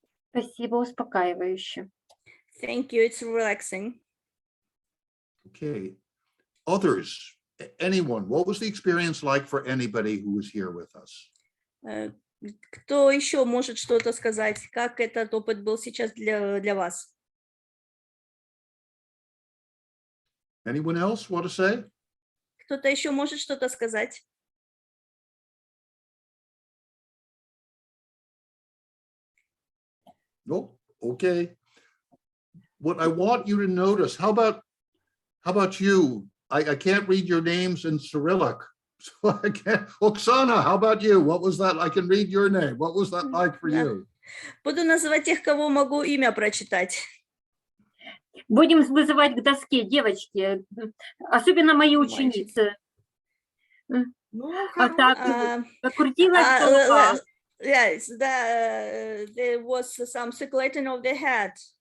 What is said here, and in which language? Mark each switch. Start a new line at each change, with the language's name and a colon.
Russian: Спасибо, успокаивающе.
English: Thank you, it's relaxing. Okay, others, anyone, what was the experience like for anybody who was here with us?
Russian: Кто еще может что-то сказать? Как этот опыт был сейчас для вас?
English: Anyone else want to say?
Russian: Кто-то еще может что-то сказать?
English: No, okay. What I want you to notice, how about you? I can't read your names in Cyrillic. So I can't. Oksana, how about you? What was that? I can read your name. What was that like for you?
Russian: Буду называть тех, кого могу имя прочитать. Будем вызывать к доске, девочки, особенно мои ученицы. А так, крутилась голова.
English: Yes, there was some circulating of the head.